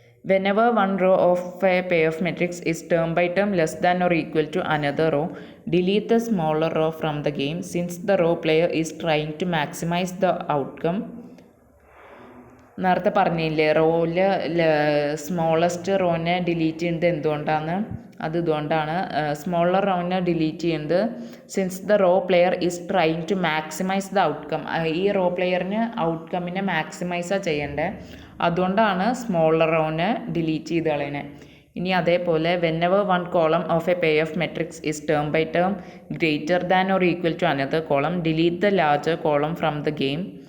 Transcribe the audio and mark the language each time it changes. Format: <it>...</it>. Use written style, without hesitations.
<en>Whenever one row of a pair of matrix is term by term less than or equal to another row, delete the smaller row from the game. Since the row player is trying to maximize the outcome,</en> <ml>നേരത്തെ പറഞ്ഞില്ലേ റോയിൽ smallest റോനെ delete ചെയ്യുന്നത് എന്തുകൊണ്ടാണ്, അത് ഇതുകൊണ്ടാണ്. Smaller റോനെ delete ചെയ്യുന്നത്</ml> <en>Since the row player is trying to maximise the outcome.</en> <ml>ഈ raw പ്ലെയറിന് ഔട്ട്കമ്മിനെ മാക്സിമൈസാണ് ചെയ്യേണ്ടത്, അതുകൊണ്ടാണ് സ്മോളർ റോനെ ഡിലീറ്റ് ചെയ്ത് കളയുന്നത്. ഇനി അതേപോലെ</ml> <en>whenever one column of a pair of matrix is term by term greater than or equal to another column, delete the larger column from the game.</en>